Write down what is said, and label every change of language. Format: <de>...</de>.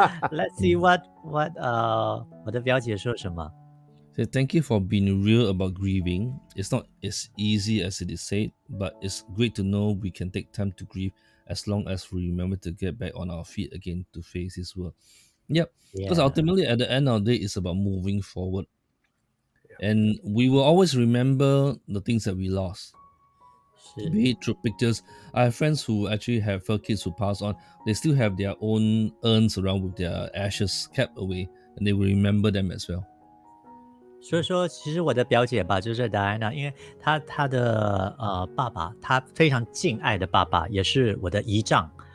<en>Let's see what</en> <zh>我的表姐说什么。</zh> <en>So thank you for being real about grieving. It's not as easy as it is said, but it's great to know we can take time to grieve as long as we remember to get back on our feet again to face this world. Yep. Because ultimately at the end of the day, it's about moving forward. And we will always remember the things that we lost. Be it through pictures. I have friends who actually have kids who pass on. They still have their own urns around with their ashes kept away, and they will remember them as well.</en> <zh>所以说，其实我的表姐吧，就是 Diana， 因为她的爸爸，她非常敬爱的爸爸，也是我的姨丈。</zh>